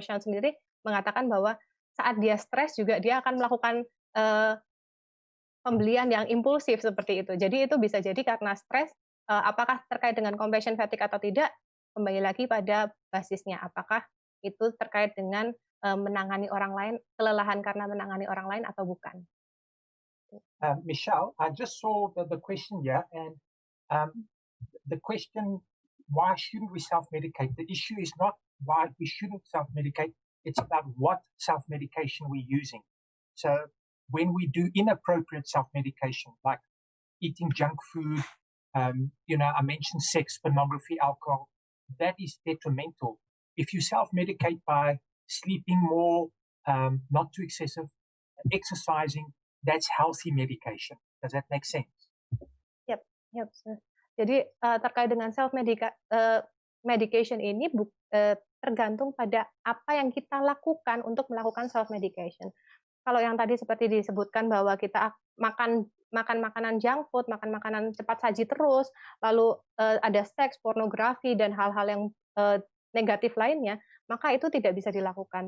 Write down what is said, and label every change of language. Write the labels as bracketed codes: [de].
[id] Shaun sendiri mengatakan bahwa saat dia stres juga dia akan melakukan pembelian yang impulsif seperti itu. Jadi itu bisa jadi karena stres. Apakah terkait dengan compassion fatigue atau tidak? Kembali lagi pada basisnya. Apakah itu terkait dengan menangani orang lain, kelelahan karena menangani orang lain atau bukan? [en] Michelle, I just saw the question here, and the question, why shouldn't we self-medicate? The issue is not why we shouldn't self-medicate, it's about what self-medication we're using. So when we do inappropriate self-medication, like eating junk food, I mentioned sex, pornography, alcohol, that is detrimental. If you self-medicate by sleeping more, not too excessive, exercising, that's healthy medication. Does that make sense? Yep. [id] Jadi terkait dengan self-medication ini tergantung pada apa yang kita lakukan untuk melakukan self-medication. Kalau yang tadi seperti disebutkan bahwa kita makan makanan junk food, makan makanan cepat saji terus, lalu ada seks, pornografi, dan hal-hal yang negatif lainnya, maka itu tidak bisa dilakukan.